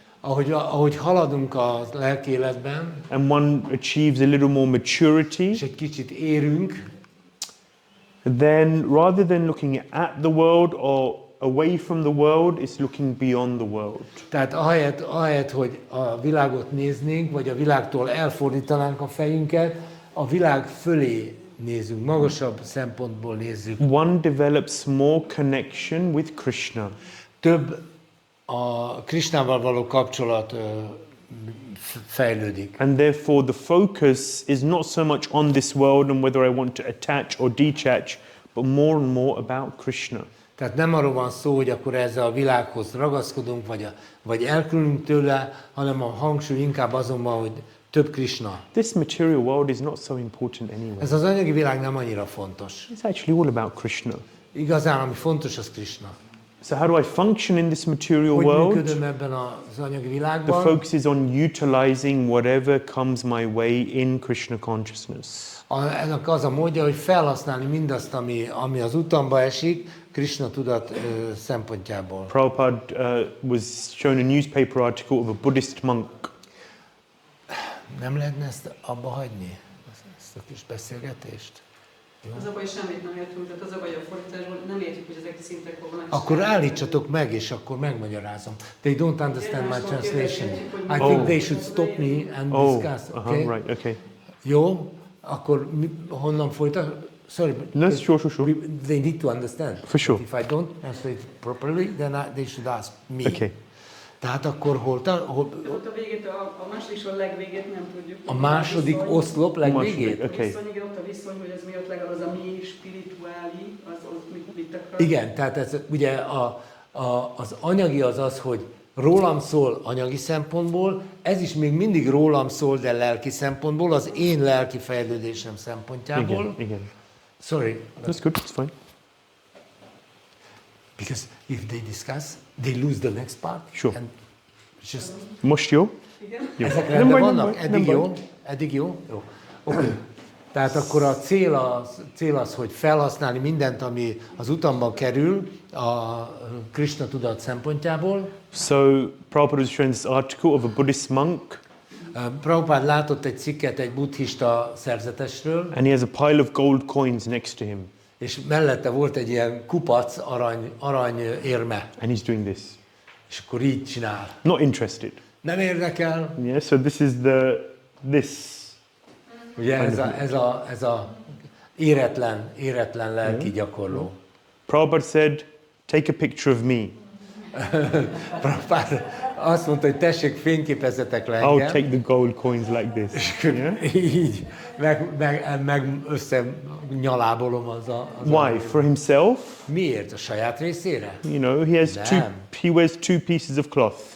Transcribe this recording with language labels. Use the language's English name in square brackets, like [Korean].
[Hungarian] ahogy haladunk a lelki életben, [English] and one achieves a little more maturity, [Hungarian] és egy kicsit érünk, [English] then rather than looking at the world or away from the world, it's looking beyond the world. [Hungarian] Tehát ahelyett, hogy a világot néznénk, vagy a világtól elfordítanánk a fejünket, a világ fölé nézünk, magasabb szempontból nézzük. [English] One develops more connection with Krishna. [Hungarian] Több a Krishnával való kapcsolat fejlődik. [English] And therefore the focus is not so much on this world and whether I want to attach or detach, but more and more about Krishna. [Hungarian] Tehát nem arról van szó, hogy akkor ezzel a világhoz ragaszkodunk, vagy elkülönünk tőle, hanem a hangsúly inkább azon van, hogy több Krishna. [English] This material world is not so important anyway. [Hungarian] Ez az anyagi világ nem annyira fontos. [English] It's actually all about Krishna. [Hungarian] Igazán, ami fontos, az Krishna. [English] So how do I function in this material [Hungarian] Hogy [English] world? [Hungarian] működöm ebben az anyagi [English] The [Hungarian] világban? [English] focus is on utilizing whatever comes my way in Krishna consciousness. [Hungarian] Ennek az a módja, hogy felhasználni mindazt, ami az utamba esik, Krishna tudat szempontjából. [English] Prabhupada was shown a newspaper article of a Buddhist monk. [Hungarian] Nem lehetne ezt abba hagyni? Ezt a kis beszélgetést? Az a baj, semmit nem értünk, tehát az a baj a fordításból, nem értjük, hogy ezek a szintek hol vannak. Akkor állítsatok meg, és akkor megmagyarázom. [English] They don't understand my translation. I think they should stop me and discuss, okay? Right, okay. [Hungarian] Jó, akkor honnan folytat? [English] Sorry, No, sure. they need to understand. For sure. If I don't translate properly, then they should ask me. Okay. [Hungarian] Tehát akkor Ott a végét, a második sor legvégét nem tudjuk. A második oszlop legvégét? [English] Okay. [Hungarian] Viszony, igen, ott a viszony, hogy ez mi ott legalább az a mi spirituáli, az mit akar. Igen, tehát ez ugye az anyagi az, hogy rólam szól anyagi szempontból, ez is még mindig rólam szól, de lelki szempontból, az én lelki fejlődésem szempontjából. Igen. [English] Sorry. That's good, it's fine. Because if they discuss, they lose the next part. Sure. And just... [Hungarian] Most jó? Jó. Ezek rendben vannak? Nem baj. Eddig jó? Jó. Okay. Tehát akkor a cél az, hogy felhasználni mindent, ami az utamban kerül a Krishna tudat szempontjából. [English] So Prabhupada was showing this article of a Buddhist monk. [Hungarian] Prabhupád látott egy cikket egy buddhista szerzetesről, [English] And he has a pile of gold coins next to him. [Hungarian] és mellette volt egy ilyen kupac arany érme. [English] And he's doing this. [Hungarian] És akkor így csinál. [English] Not interested. [Hungarian] Nem érdekel. [English] Yeah, so this is this. [Hungarian] Ugye ez a éretlen lelki gyakorló. [English] Prabhupada said, take a picture of me. [Hungarian] Prabhupád azt mondta, hogy tessék, fényképezzetek le [English] I'll [Hungarian] engem. [English] take the gold coins like this. Yeah? [Hungarian] Így, meg összenyalábolom [English] Why? For himself? [Hungarian] Miért? A saját részére? [English] You know, he wears two pieces of cloth.